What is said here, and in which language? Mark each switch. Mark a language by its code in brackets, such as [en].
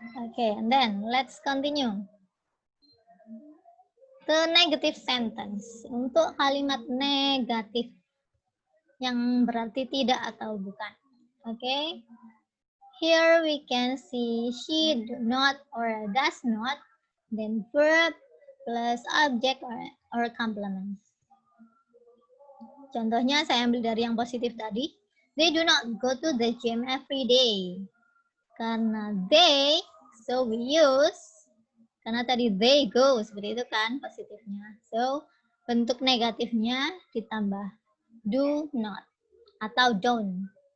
[en] Okay, and then let's continue. The negative sentence. [id] Untuk kalimat negatif yang berarti tidak atau bukan. [en] Okay. Here we can see she do not or does not, then verb plus object or complements. [id] Contohnya saya ambil dari yang positif tadi. [en] They do not go to the gym every day. [id] Karena they, [en] so we use, [id] karena tadi they go, seperti itu kan positifnya. So, bentuk negatifnya ditambah [en] do not [id] atau don't.